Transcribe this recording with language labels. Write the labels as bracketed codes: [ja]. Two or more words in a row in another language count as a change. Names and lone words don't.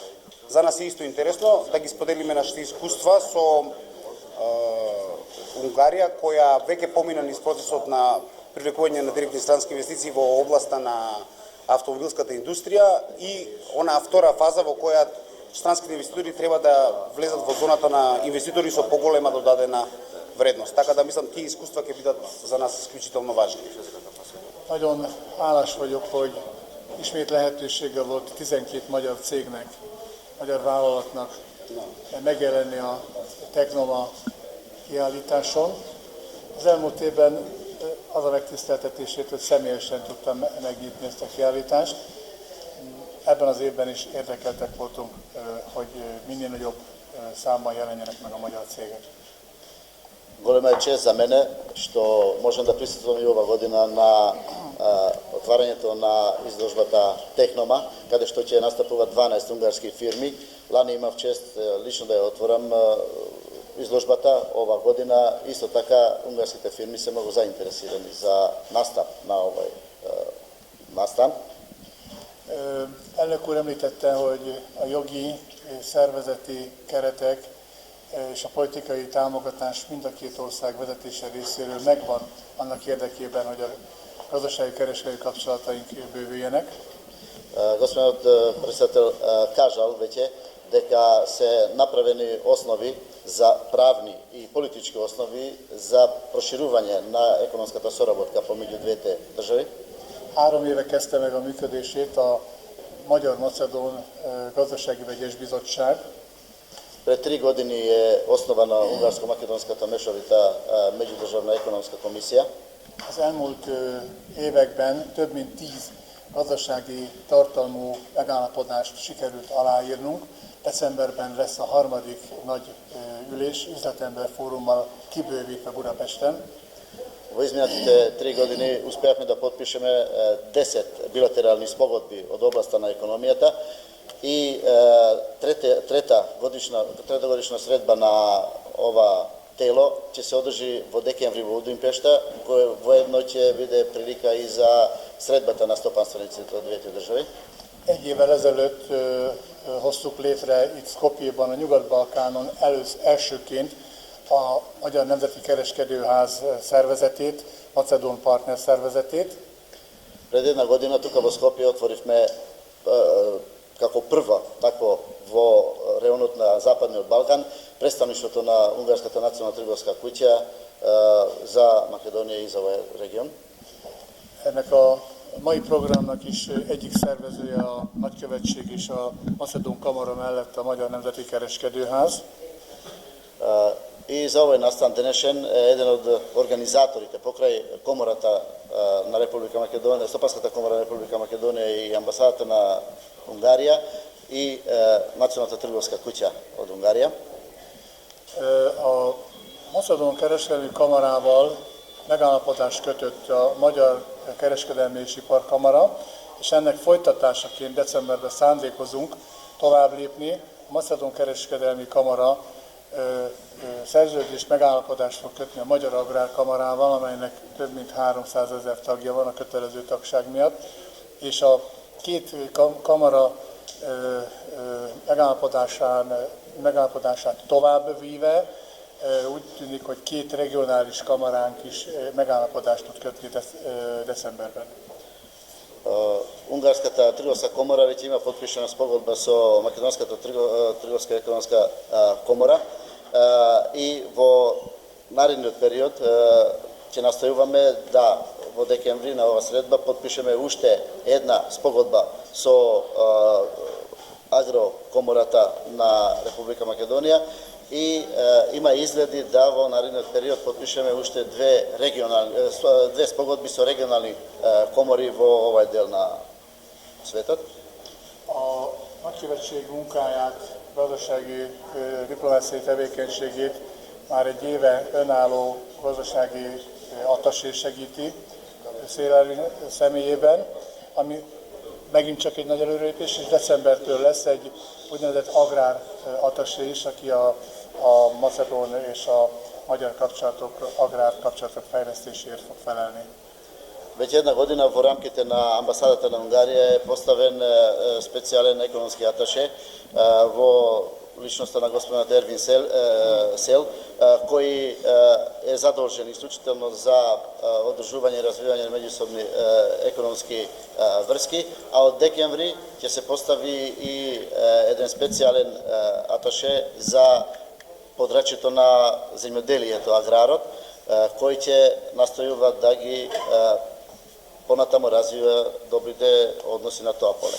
[mk] За нас е исто интересно да ги споделиме нашите искуства со Унгарија, која веќе помина низ процесот на привлекување на директни странски инвестиции во областа на автомобилската индустрија и онаа втора фаза во која странските инвеститори треба да влезат во зоната на инвеститори со поголема додадена vrednost. Така да мислам, тие искуства ќе бидат за нас исклучително важни. [hu] Nagyon hálás vagyok, hogy ismét lehetősége volt 12 magyar cégnek, magyar vállalatnak megjelenni a Technoma kiállításon. Az elmúlt évben az a megtiszteltetését, hogy személyesen tudtam megnyitni ezt a kiállítást. Ebben az évben is érdekeltek voltunk, hogy minél nagyobb számban jelenjenek meg a magyar cégek. [mk] Голема е чест за мене што можам да присуствувам и ова година на отварањето на изложбата Технома, каде што ќе настапуваат 12 унгарски фирми. Лани имав чест лично да ја отворам изложбата. Ова година исто така унгарските фирми се многу заинтересирани за настап на овој настан. [hu] Elnök úr említette, hogy a jogi, szervezeti keretek és a politikai támogatás mind a két ország vezetése részéről megvan annak érdekében, hogy a gazdasági kereskedelmi kapcsolataink bővüljenek. [mk] Господинот председател кажал веќе дека се направени основи за правни и политички основи за проширување на економската соработка помеѓу двете држави. [hu] 3 éve kezdte meg a működését a Magyar-Macedón Gazdasági Vegyes Bizottság. [mk] Пред 3 години е основана унгарско-македонската мешовита меѓудржавна економска комисија. [hu] Az elmúlt években több mint 10 gazdasági tartalmú megállapodást sikerült aláírnunk. Decemberben lesz a harmadik nagy ülés, üzletember fórummal kibővítve Budapesten. [mk] Во изминатите 3 години успеавме да подпишеме 10 билатерални спогодби од областа на економијата и трета годишна средба на ова тело ќе се одржи во декември во Будимпешта, кој воедно ќе биде прилика и за средбата на стопанствениците од двете држави. [hu] Egy évvel ezelőtt hoztuk létre itt Skopjeban, a Nyugat-Balkánon elsőként a Magyar Nemzeti Kereskedőház szervezetét, Macedón Partner szervezetét. [mk] Пред една година тука во Скопје отворивме како прва такво во районот на Западниот Балкан представништвото на Унгарската национална трговска куќа за Македонија и за овој регион. [hu] Ennek a mai programnak is egyik szervezője a nagykövetség és a Macedón Kamara mellett a Magyar Nemzeti Kereskedőház. [mk] И за овој настан денешен еден од организаторите покрај комората на Република Македонија, Стопанската комора на Република Македонија и амбасадата на Унгарија и Националната трговска куќа од Унгарија. [hu] A Macedón Kereskedelmi Kamarával megállapodást kötött a Magyar Kereskedelmi és Iparkamara, és ennek folytatásaként decemberben szándékozunk tovább lépni. A Macedón Kereskedelmi Kamara szerződést, megállapodást fog kötni a Magyar Agrárkamarával, amelynek több mint 300 000 tagja van a kötelező tagság miatt, és a két kamara megállapodását tovább víve úgy tűnik, hogy két regionális kamaránk is megállapodást tud kötni decemberben. [mk] Унгарската трговска комора веќе има подпишана спогодба со Македонската трговска економска комора и во наредниот период ќе настојуваме да во декември на ова средба подпишеме уште една спогодба со Агрокомората на Република Македонија и има изгледи да во наредниот период подпишеме уште две спогодби со регионални комори во овај дел на светот. [hu] A nagykövetség munkáját, gazdasági diplomáciai tevékenységét már egy éve önálló gazdasági attasé segíti Széleri személyében, ami megint csak egy nagy előrelépés, és decembertől lesz egy úgynevezett agrár attasé is, aki a macedón és a magyar kapcsolatok, agrár kapcsolatok fejlesztéséért fog felelni. [mk] Веќе една година во рамките на амбасадата на Унгарија е поставен специјален економски аташе во личноста на господинот Ервин Сел, кој е задолжен исклучително за одржување и развивање на меѓусобни економски врски, а од декември ќе се постави и еден специјален аташе за подрачјето на земјоделието, аграрот, кој ќе настојува да ги понатаму развива добрите односи на тоа поле.